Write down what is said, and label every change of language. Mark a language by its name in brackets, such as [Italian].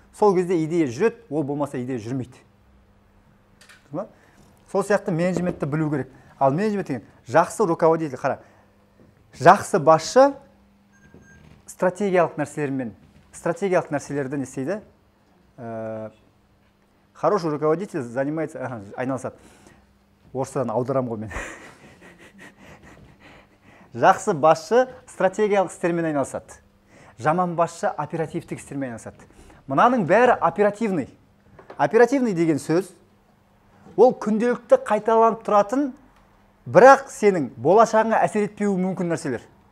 [Kazakh] Сол кезде идея жүреді, ол болмаса идея жүрмейді. Сол сияқты менеджментті білу керек. Ал менеджмент деген жақсы руководитель, қара. Жақсы басшы стратегиялық нәрселерді не істейді? [Russian] Хороший руководитель занимается, [Kazakh] айналысады. Орыстан аударам ғой мен. Жақсы басшы стратегиялық істермен айналысады. Жаман басшы оперативтік істермен айналысады. Мынаның бәрі оперативный. Оперативный деген сөз, ол күнделікті қайталанып тұратын, бірақ сенің болашағыңа әсер етпеуі мүмкін нәрселер.